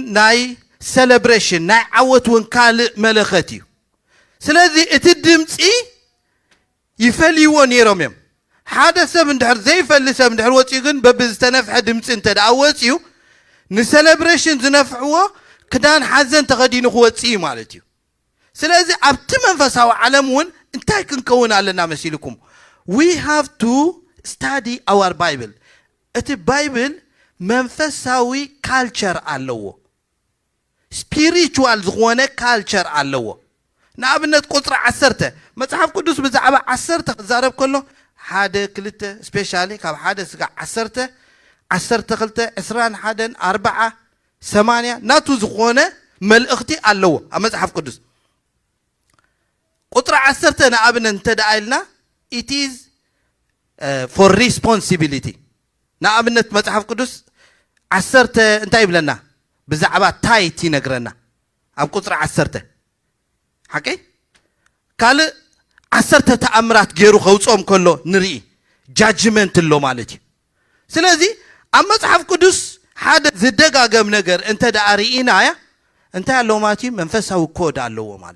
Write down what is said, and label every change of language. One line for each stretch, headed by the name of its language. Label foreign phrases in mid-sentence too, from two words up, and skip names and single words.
Tigrinya: ናይ ሴሌብሬሽን ናይ ዓወት ውን ካልእ መለኸት እዩ ስለዚ እቲ ድምጺ ይፈልይዎ ነይሮም እዮም ሓደ ሰብ እንድሕር ዘይፈሊ ሰብ እንድሕር ወፂኡ ግን በብዝተነፍሐ ድምፂ እንተ ደኣ ወፂኡ ንሴሌብሬሽን ዝነፍዕዎ ክዳን ሓዘን ተኸዲኑ ክወፅእ ማለት እዩ ስለዚ ኣብቲ መንፈሳዊ ዓለም ውን እንታይ ክንከውን ኣለና መሲልኩም
English: we have to study our bible
Tigrinya: እቲ ባይብል መንፈሳዊ ካልቸር ኣለዎ ስፒሪቹዋል ዝኾነ ካልቸር ኣለዎ ንኣብነት ቁጥሪ 10 መጽሐፍ ቅዱስ ብዛዕባ 10 ክዛረብ ከሎ 1 2 ስፔሻሊ ካብ 1 እስካብ 10 12 21 4 8 ናቱ ዝኾነ መልእኽቲ ኣለዎ ኣብ መጽሐፍ ቅዱስ ቁጥሪ 10 ንኣብነት እንተደኣይልና
English: it is for responsibility
Tigrinya: ንኣብነት መጽሐፍ ቅዱስ 10 እንታይ ይብለና ብዛዕባ ታይት ይነግረና ኣብ ቁጥሪ 10 ሓቂ ካልእ 10 ተኣምራት ገይሩ ከውጾም ከሎ ንርኢ ጃጅመንት ኣሎ ማለት እዩ ስለዚ ኣብ መጽሐፍ ቅዱስ ሓደ ዝደጋገም ነገር እንተ ደኣ ርኢናያ እንታይ ኣለዎ ማለት እዩ መንፈሳዊ ኮድ ኣለዎ ማለት